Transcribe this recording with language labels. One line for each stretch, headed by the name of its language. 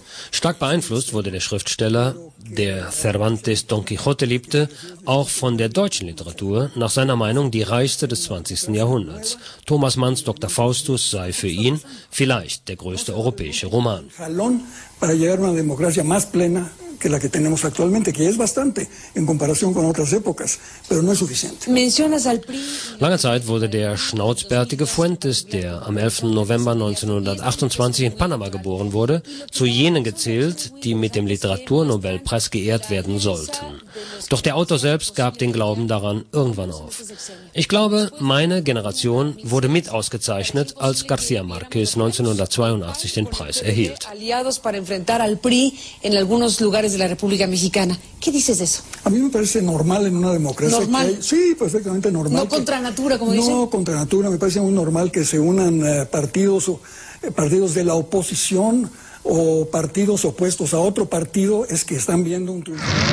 German: Stark beeinflusst wurde der Schriftsteller, der Cervantes Don Quixote liebte, auch von der deutschen Literatur, nach seiner Meinung die reichste des 20. Jahrhunderts. Thomas Manns Dr. Faustus sei für ihn vielleicht der größte europäische Roman.
Spanish: Que la que tenemos actualmente, que es bastante en comparación con otras épocas, pero no es suficiente. Mencionas al PRI.
German: Lange Zeit wurde der schnauzbärtige Fuentes, der am 11. November 1928 in Panama geboren wurde, zu jenen gezählt, die mit dem Literaturnobelpreis geehrt werden sollten. Doch der Autor selbst gab den Glauben daran irgendwann auf. Ich glaube, meine Generation wurde mit ausgezeichnet, als García Márquez 1982 den Preis erhielt.
Spanish: Aliados para enfrentar al PRI en algunos lugares de la República Mexicana. ¿Qué dices de eso? A mí me parece normal en una democracia. ¿Normal? Sí, perfectamente normal. No contra natura, como dicen. No contra natura, me parece muy normal que se unan partidos de la oposición o partidos opuestos a otro partido, es que están viendo un triunfo.